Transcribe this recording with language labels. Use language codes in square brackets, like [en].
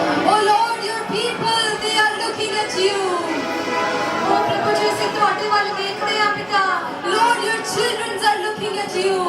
[en] Oh Lord, your people, they are looking at you. [pa] Oh ਪ੍ਰਭੂ ਜੀ, ਅਸੀਂ ਤੁਹਾਡੇ ਵੱਲ ਵੇਖਦੇ ਹਾਂ ਪਿਤਾ। [en] Lord, your children are looking at you.